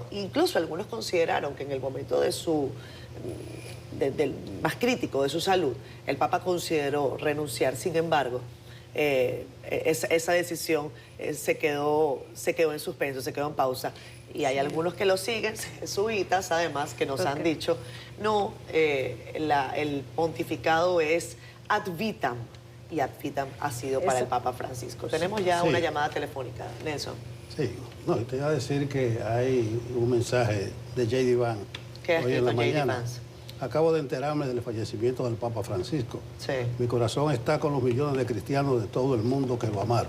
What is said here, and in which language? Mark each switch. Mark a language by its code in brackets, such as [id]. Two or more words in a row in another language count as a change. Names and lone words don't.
[es] Incluso algunos consideraron que en el momento de del más crítico de su salud, el Papa consideró renunciar. Sin embargo, esa decisión se quedó en suspenso, se quedó en pausa, y hay algunos que lo siguen, jesuitas además, que nos han dicho, no, el pontificado es [la] ad vitam, [es] y [la] ad vitam [es] ha sido para el Papa Francisco. Tenemos ya una llamada telefónica, Nelson. Sí, no, te iba a decir que hay un mensaje de J.D. Vance hoy en la mañana. Acabo de enterarme del fallecimiento del Papa Francisco. Sí. Mi corazón está con los millones de cristianos de todo el mundo que lo amaron.